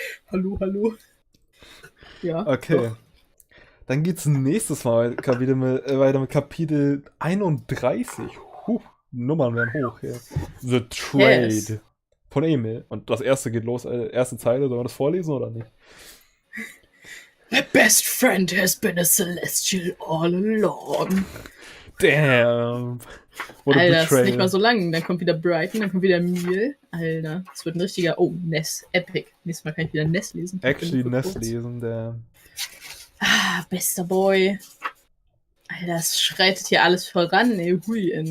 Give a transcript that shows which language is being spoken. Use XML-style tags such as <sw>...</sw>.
<de>Hallo. Ja. Okay. Doch. Dann geht's nächstes Mal weiter mit Kapitel 31. Nummern werden hoch. Ja.</de> <en>The Trade. Yes.</en> <de>Von Emil. Und das erste geht los, erste Zeile. Sollen wir das vorlesen oder nicht?</de> <en>My best friend has been a Celestial all along. Damn.</en> <de>Alter, das ist nicht mal so lang. Dann kommt wieder Brighton, dann kommt wieder Emil. Alter, das wird ein richtiger... Oh, Ness. Epic. Nächstes Mal kann ich wieder Ness lesen. Actually Ness lesen, der... Ah, bester Boy. Alter, das schreitet hier alles voran. Ey, hui.</de>